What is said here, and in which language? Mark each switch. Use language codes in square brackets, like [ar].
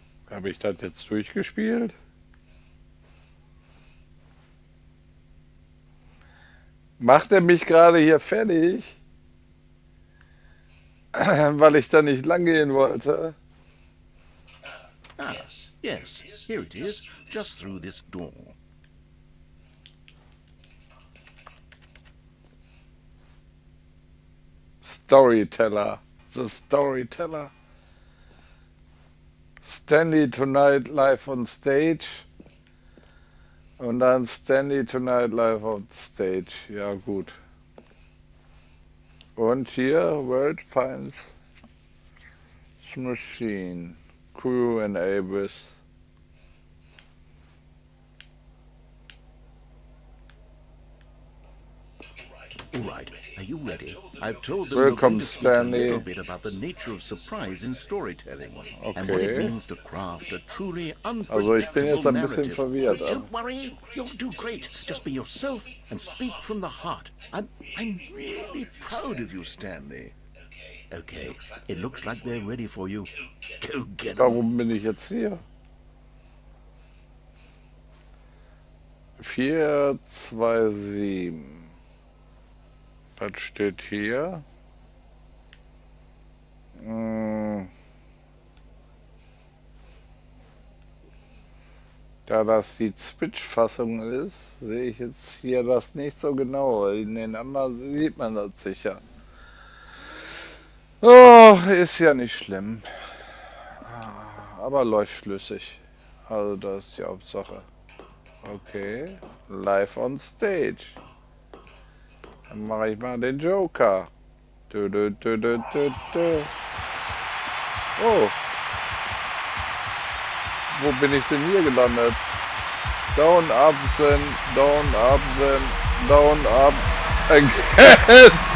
[de] Habe ich das jetzt durchgespielt? Macht er mich gerade hier fertig? Weil ich da nicht lang gehen wollte? [en] Ah, yes, here it is, just through this door. Storyteller. The Storyteller. [de] Stanley Tonight live on stage. Und dann Stanley Tonight live on stage. Ja, gut. Und hier World Finds Machine. [en] Crew and Abyss. All right, are you ready? I've told them Welcome, to speak a Stanley. little bit about the nature of surprise in storytelling and what it Okay. means to craft a truly [de] Also ich bin jetzt [en] unpredictable [de] ein bisschen [en] narrative. [de] verwirrt. [en] Don't worry, you'll do great. Just be yourself and speak from the heart. I'm really proud of you, Stanley. Okay, it looks like they're ready for you. Go get them. [de] Warum bin ich jetzt hier? 427. Was steht hier? Da das die Switch-Fassung ist, sehe ich jetzt hier das nicht so genau. In den anderen sieht man das sicher. Oh, ist ja nicht schlimm. Aber läuft flüssig. Also das ist die Hauptsache. Okay. Live on stage. Dann mache ich mal den Joker. Du, du, du, du, du, du. Oh. Wo bin ich denn hier gelandet? [en] Down, up, then, down, up, then, down, up, again.